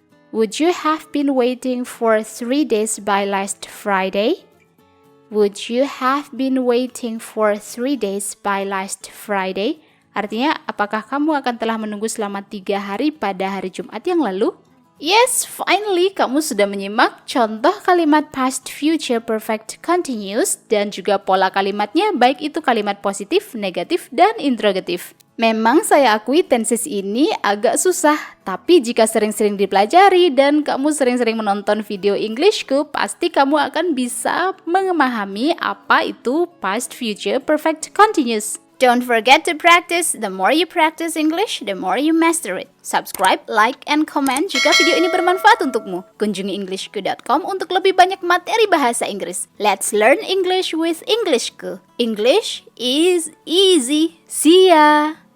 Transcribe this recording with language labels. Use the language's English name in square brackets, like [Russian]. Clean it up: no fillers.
[English] Would you have been waiting for 3 days by last Friday? Would you have been waiting for 3 days by last Friday? [Indonesian] Artinya, apakah kamu akan telah menunggu selama 3 hari pada hari Jumat yang lalu? [English] Yes, finally [Indonesian] kamu sudah menyimak contoh kalimat past future perfect continuous dan juga pola kalimatnya baik itu kalimat positif, negatif, dan interrogatif. Memang saya akui tenses ini agak susah, tapi jika sering-sering dipelajari dan kamu sering-sering menonton video Englishku, pasti kamu akan bisa memahami apa itu past future perfect continuous. [English] Don't forget to practice. The more you practice English, the more you master it. Subscribe, like, and comment [Indonesian] jika video ini bermanfaat untukmu. Kunjungi englishku.com untuk lebih banyak materi bahasa Inggris. [English] Let's learn English with Englishku. English is easy. See ya!